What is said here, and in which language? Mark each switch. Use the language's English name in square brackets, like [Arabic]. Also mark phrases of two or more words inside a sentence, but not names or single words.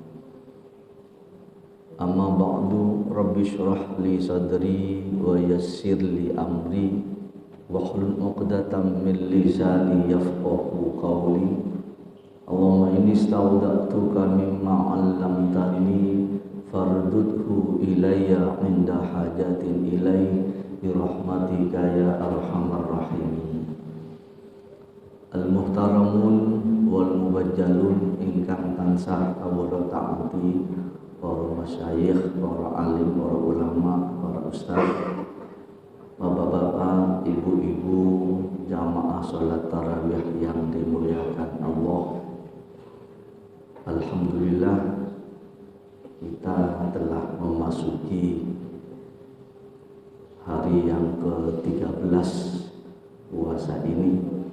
[Arabic] أما بعد، رب اشرح لي صدري ويسر لي أمري واحلل عقدة من لساني يفقهوا قولي. اللهم إني استودعتك مما علمتني فاردده إلي عند حاجتي إليه برحمتك يا أرحم الراحمين. المحترمون والمبجلون [Javanese] ingkang tansah kawula taati, para masyayikh, para alim, para ulama, para ustaz, bapak-bapak, ibu-ibu, [Indonesian] jamaah salat tarawih yang dimuliakan Allah. Alhamdulillah, kita telah memasuki hari yang ke-13 puasa ini.